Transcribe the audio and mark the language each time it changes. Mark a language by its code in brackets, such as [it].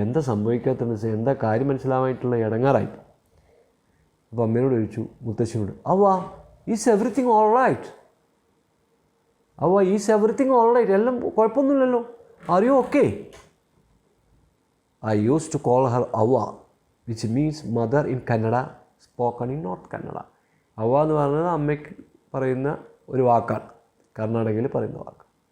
[ml] എന്താ സംഭവിക്കാത്തതെന്ന് വെച്ചാൽ എന്താ കാര്യം മനസ്സിലാവായിട്ടുള്ള ഇടങ്ങാറായിപ്പോയി. അപ്പോൾ അമ്മയോട് ചോദിച്ചു, മുത്തശ്ശിയോട്, [en] Is everything all right? അവ is everything all right, [ml] എല്ലാം കുഴപ്പമൊന്നുമില്ലല്ലോ, [en] Are you okay? I used to call her Avva, which means mother in Kannada, spoken in North Kannada. [ml] അവ എന്ന് പറയുന്നത് അമ്മയ്ക്ക് പറയുന്ന ഒരു വാക്കാണ്, കർണാടകയിൽ പറയുന്ന വാക്ക്.